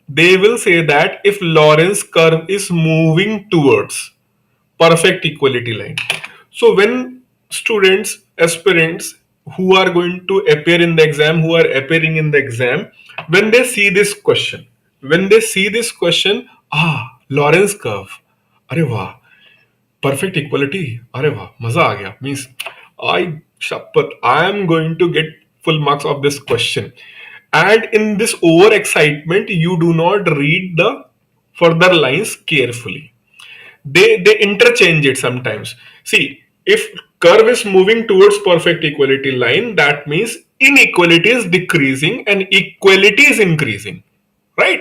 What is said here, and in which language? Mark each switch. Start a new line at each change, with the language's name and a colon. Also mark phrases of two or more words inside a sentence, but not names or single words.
English: They will say that if Lorentz curve is moving towards perfect equality line. So when students, aspirants who are going to appear in the exam, who are appearing in the exam, when they see this question, Lorentz curve,
Hindi: अरे वाह,
English: perfect equality,
Hindi: अरे वाह, मजा आ गया,
English: means I am going to get full marks of this question. And in this over excitement, you do not read the further lines carefully. They interchange it sometimes. See, if curve is moving towards perfect equality line, that means inequality is decreasing and equality is increasing, right?